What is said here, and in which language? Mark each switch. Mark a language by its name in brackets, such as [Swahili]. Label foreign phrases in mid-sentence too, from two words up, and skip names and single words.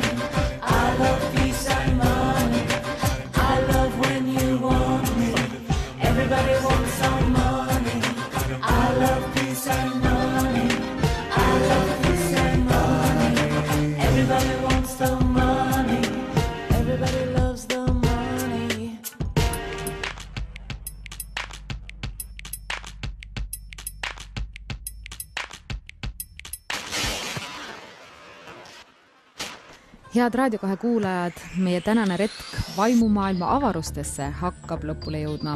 [English] I love peace and money. I love when you want me. Everybody wants some money. I love peace and money. I love peace and money. Everybody wants the money. Everybody loves the money. [Estonian] Head Raadio 2 kuulajad, meie tänane retk vaimumaailma avarustesse hakkab lõpule jõudma.